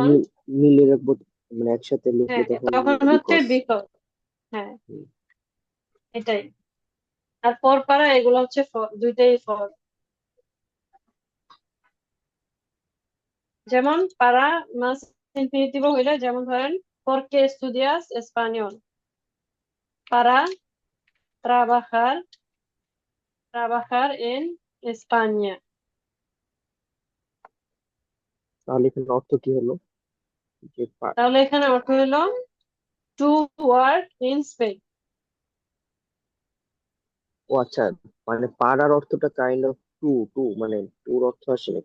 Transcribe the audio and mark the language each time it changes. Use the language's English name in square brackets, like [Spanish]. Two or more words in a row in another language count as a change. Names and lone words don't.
[Bangla] মিলে রাখবো, মানে একসাথে লিখবো হ্যাঁ, তখন তখন হচ্ছে বিকজ। বিকজ। হ্যাঁ, এটাই। আর পর, পারা, এগুলো হচ্ছে for, দুইটাই ফর। যেমন পারা মাস ইনফিনিটিভ হইলে, যেমন ধরেন [Spanish] porque estudias español, para trabajar, trabajar en España। [Bangla] তাহলে এখানে অর্থ কি হলো? যে তাহলে এখানে অর্থ হলো [English] to work in Spain. [Bangla] ও আচ্ছা, মানে পাড়ার অর্থটা [English] kind of to to, [Bangla] মানে টুর অর্থ আসে নাকি?